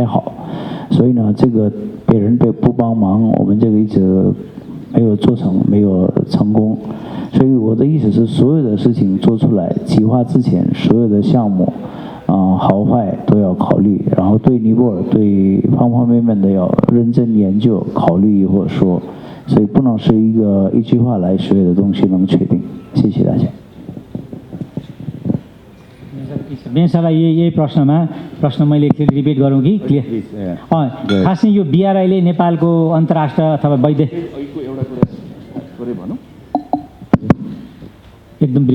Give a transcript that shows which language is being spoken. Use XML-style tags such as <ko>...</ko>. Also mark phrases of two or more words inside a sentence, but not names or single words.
<zh>好，所以呢，这个别人不帮忙，我们这个一直没有成功，所以我的意思是，所有的事情做出来，计划之前，所有的项目，好坏都要考虑，然后对尼泊尔对方方面面的要认真研究、考虑或者说，所以不能是一句话来所有的东西能确定。谢谢大家。</zh> <ne>बेन सरलाई यही प्रश्न मैले एकचोटि रिपिट गरौँ कि क्लियर खासै यो BRI ले नेपालको अन्तर्राष्ट्र अथवा वैदेशिक एकदम ब्रिफ</ne>